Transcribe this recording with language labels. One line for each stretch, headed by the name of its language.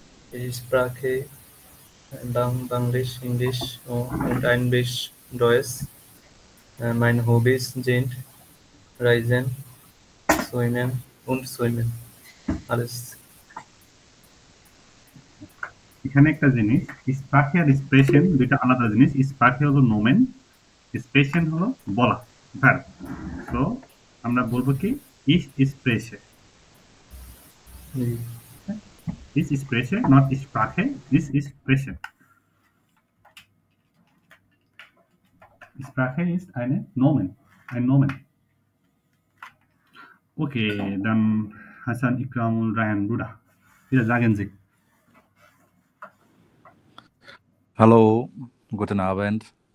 German: Ich spreche Bangladesch, Englisch und ein bisschen Deutsch. Meine Hobbys sind Reisen, Schwimmen und Schwimmen. Alles.
Bangla: এখানে একটা জিনিস, স্প্রাখে আর স্প্রেশন দুইটা আলাদা জিনিস। স্প্রাখে হলো নোমেন, স্প্রেশন হলো বলা, ভার্ব। তো আমরা বলবো কি
German: ইস স্প্রেশে, ইস স্প্রেশে,
Bangla: not স্প্রাখে,
German: ইস স্প্রেশে। Sprache ist eine Nomen, ein Nomen. Okay, dann Hassan Ikramul Ryan, Bruder. Wieder sagen Sie. Hallo, guten Abend.